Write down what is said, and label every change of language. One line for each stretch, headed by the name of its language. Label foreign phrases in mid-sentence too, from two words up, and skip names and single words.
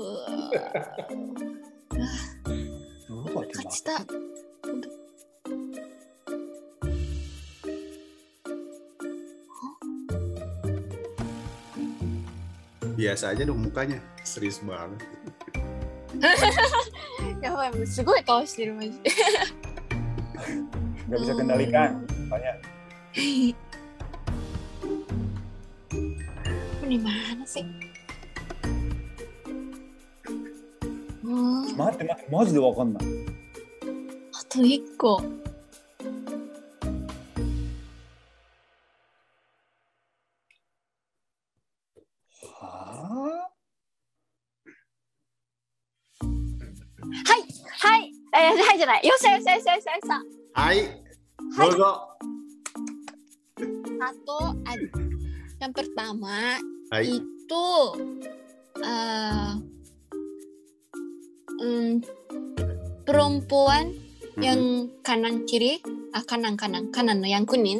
Indonesian: Kacita. Biasa aja dong mukanya. Serius banget.
Japanese: やばい、もうすごい顔してるマジで。
Indonesian: Nggak bisa kendalikan. Banyak. Ini mana sih?
Japanese: 待って、マジでわかんない. あと1個。はいじゃない。よっしゃ。はい。どうぞ.
Indonesian: Satu, yang pertama
Japanese: Hai.
Indonesian: itu perempuan yang kanan no yang kuning